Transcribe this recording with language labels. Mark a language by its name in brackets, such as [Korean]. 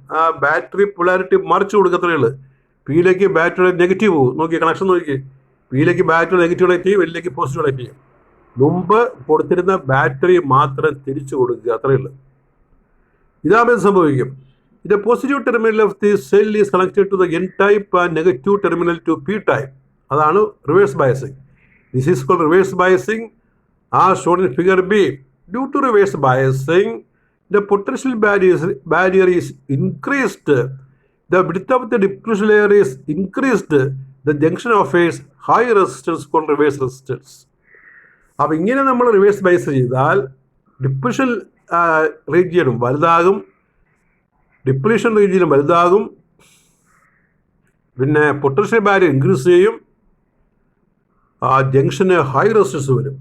[Malayalam] ആ battery polarity മറിച്ച് കൊടുക്കത്തേ ഉള്ളൂ. പിയിലേക്ക് ബാറ്ററി നെഗറ്റീവ് പോകും. നോക്കി കണക്ഷൻ നോക്കി. പിയിലേക്ക് ബാറ്ററി നെഗറ്റീവ് കണക്ട് ചെയ്യും, വെല്ലിലേക്ക് പോസിറ്റീവ് കണക്ട് ചെയ്യും. മുമ്പ് കൊടുത്തിരുന്ന ബാറ്ററി മാത്രം തിരിച്ചു കൊടുക്കുക, അത്രയേ ഉള്ളൂ. ഇതാകുമ്പോൾ സംഭവിക്കും. [English] The positive terminal of the cell is connected to the N type and negative terminal to P type. [Malayalam] അതാണ് reverse biasing. [English] This is called reverse biasing, as shown in figure B. Due to reverse biasing, the potential barrier is increased. The width of the diffusion layer is increased. The junction offers high resistance called reverse resistance. [Malayalam] അപ്പോൾ ഇങ്ങനെ നമ്മൾ reverse bias ചെയ്താൽ ഡിപ്യൂഷൻ റീജിയനും വലുതാകും, depletion റീജിയനും വലുതാകും. പിന്നെ potential barrier increase ചെയ്യും. ആ junction high resistance വരും.